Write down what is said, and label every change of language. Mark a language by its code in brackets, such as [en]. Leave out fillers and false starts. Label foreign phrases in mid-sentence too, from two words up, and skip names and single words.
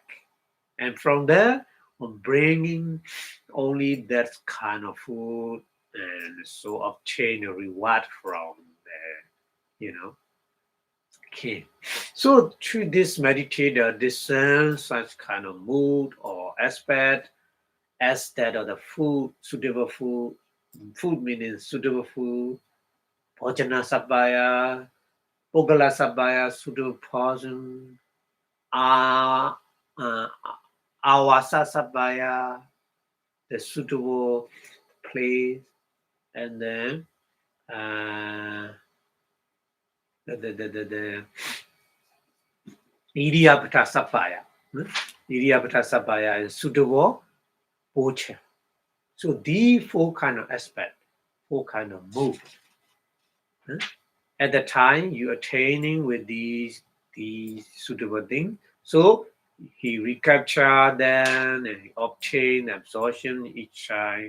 [en] And from there, on bringing only that kind of food and so obtain a reward from the, king. So through this meditator discerns such kind of mood or aspect as that of the food, suitable food. Food meaning suitable food, [pi] bhojana sabbaya, pogala sabbaya, [en] suitable person, uh, uh, [pi] awasa sabbaya, [en] the suitable place, and then the [pi] Idiyapada sabbaya. Idiyapada sabbaya [en] is suitable portion. So the four kind of aspect, four kind of mood. At the time you attaining with these suitable things, so he recapture them and he obtain absorption each time.